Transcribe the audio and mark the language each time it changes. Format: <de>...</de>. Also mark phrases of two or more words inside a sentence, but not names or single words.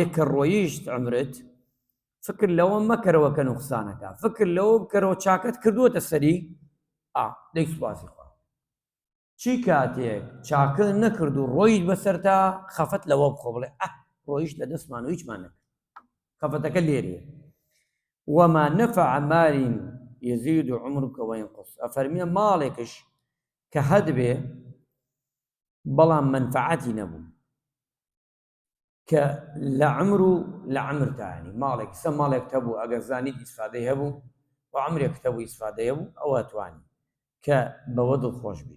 <ckb>کە ڕۆیشت عمرت فکر لەوە مەکەرەوە کە نوقسانەکە فکر لەوە بکەرەوە چاکەت کردووەتە سەری دەی سوپاسی خوا چی کاتێک چاکە نەکرد و ڕۆیت بەسەرتا خەفەت لەوە بخۆ بڵێ ڕۆیشت لە دەستمان و هیچمان نەکرد خەفەتەکە لێرەیە</ckb> <ar>وما نفع مال يزيد عمرك وينقص</ar> <ckb>ئەفەرمێ ماڵێکش کە هەد بێ بەڵام منفعەتی نەبوو کە لە عمر و لە عمرتانی ماڵێک ماڵێک هەبوو ئەگەر زانیت ئیسفادەی هەبوو و عمرێک هەبوو ئیسفادەی هەبوو ئەوە توانی کە بەوە دڵخۆش بی.</ckb>